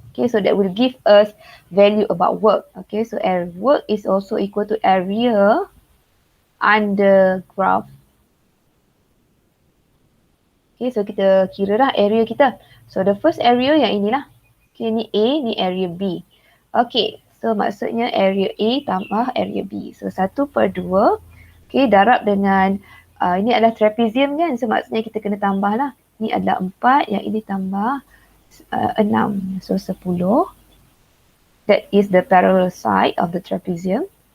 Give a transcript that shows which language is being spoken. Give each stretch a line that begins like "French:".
English: Okay, so that will give us value about work. Okay, so work is also equal to area under graph.
Malay: Okay, so kita kira lah area kita.
English: So the first area
Malay: yang inilah. Okay, ni A, ni area B. Okay, so maksudnya area A tambah area B. So 1/2. Okay, darab dengan, ini adalah trapezium kan. So maksudnya kita kena tambah lah. Ni adalah 4, yang ini tambah 6. So 10.
English: That is the parallel side of the trapezium.